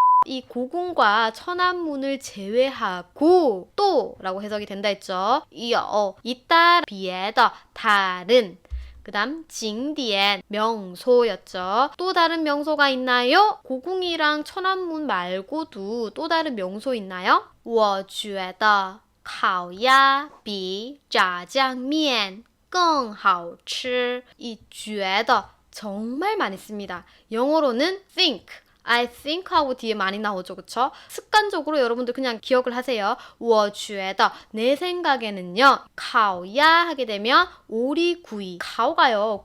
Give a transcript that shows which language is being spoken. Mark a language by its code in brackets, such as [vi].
[ko] 이 고궁과 천안문을 제외하고 또 라고 해석이 된다 했죠. 이따 비에더 다른 그 다음 징디엔 명소였죠. 또 다른 명소가 있나요? 고궁이랑 천안문 말고도 또 다른 명소 있나요? [zh] 我觉得烤鸭比炸酱面更好吃. [ko] 이 觉得 정말 많이 씁니다. 영어로는 think I think 하고 뒤에 많이 나오죠. 그쵸? 습관적으로 여러분들 그냥 기억을 하세요. 我觉得내 생각에는요. 烤鸭 하게 되면 오리구이. 烤가요.